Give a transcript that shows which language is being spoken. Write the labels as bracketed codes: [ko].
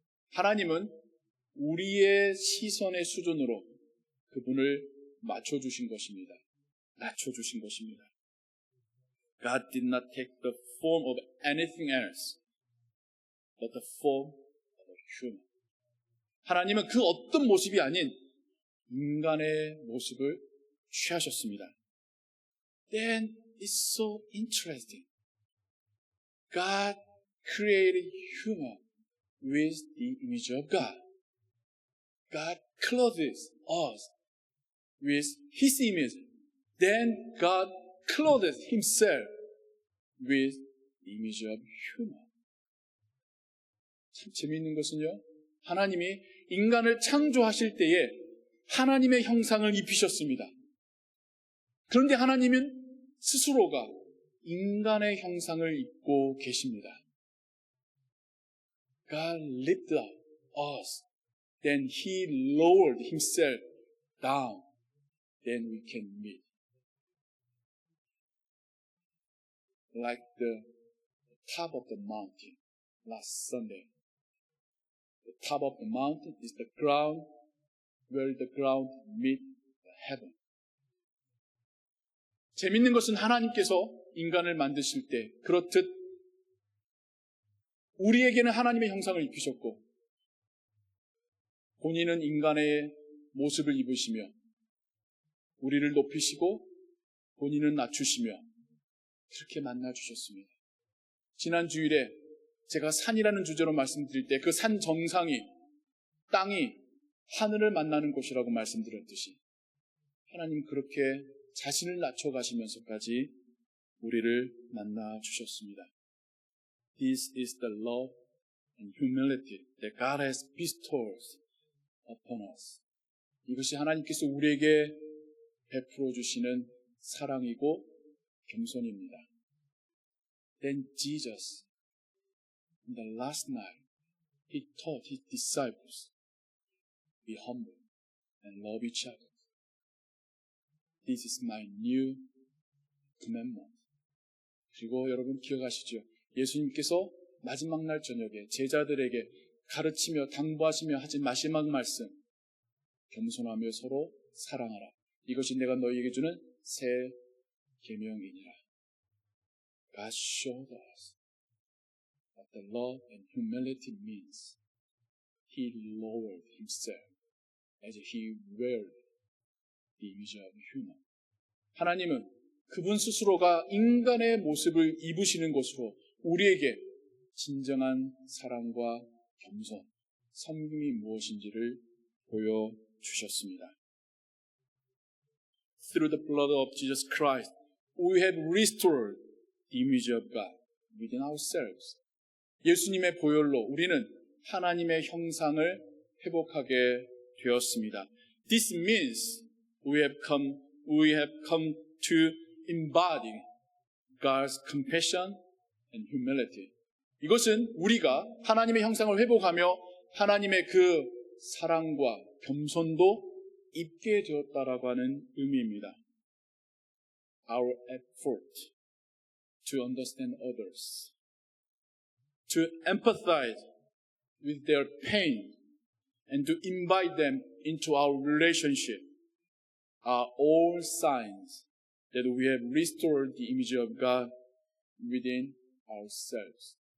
[ko] 하나님은 우리의 시선의 수준으로 그분을 맞춰주신 것입니다. 낮춰주신 것입니다. [en] God did not take the form of anything else, but the form of a human. [ko] 하나님은 그 어떤 모습이 아닌 인간의 모습을 취하셨습니다. [en] Then it's so interesting. God created human with the image of God. God clothed us with His image. Then God clothed Himself with the image of human. [ko] 참 재미있는 것은요, 하나님이 인간을 창조하실 때에 하나님의 형상을 입히셨습니다. 그런데 하나님은 스스로가 인간의 형상을 입고 계십니다. [en] God lifted up us. Then He lowered Himself down. Then we can meet. Like the top of the mountain last Sunday. The top of the mountain is the ground where the ground meets the heaven. [ko] 재밌는 것은 하나님께서 인간을 만드실 때 그렇듯 우리에게는 하나님의 형상을 입히셨고 본인은 인간의 모습을 입으시며 우리를 높이시고 본인은 낮추시며 그렇게 만나주셨습니다. 지난 주일에 제가 산이라는 주제로 말씀드릴 때 그 산 정상이 땅이 하늘을 만나는 곳이라고 말씀드렸듯이 하나님 그렇게 자신을 낮춰가시면서까지 우리를 만나주셨습니다. [en] This is the love and humility that God has bestowed upon us. [ko] 이것이 하나님께서 우리에게 베풀어 주시는 사랑이고 겸손입니다. [en] Then Jesus, in the last night, He taught His disciples, be humble and love each other. This is my new commandment. [ko] 그리고 여러분 기억하시죠? 예수님께서 마지막 날 저녁에 제자들에게 가르치며 당부하시며 하신 마지막 말씀, 겸손하며 서로 사랑하라. 이것이 내가 너희에게 주는 새 계명이니라. [en] God showed us what the love and humility means. He lowered Himself as He wore the image of human. [ko] 하나님은 그분 스스로가 인간의 모습을 입으시는 것으로 우리에게 진정한 사랑과 겸손, 섬김이 무엇인지를 보여주셨습니다. [en] Through the blood of Jesus Christ, we have restored the image of God within ourselves. [ko] 예수님의 보혈로 우리는 하나님의 형상을 회복하게 되었습니다. [en] This means we have come to embody God's compassion and humility. [ko] 이것은 우리가 하나님의 형상을 회복하며 하나님의 그 사랑과 겸손도 입게 되었다라고 하는 의미입니다. [en] Our effort to understand others, to empathize with their pain, and to invite them into our relationship are all signs that we have restored the image of God within ourselves.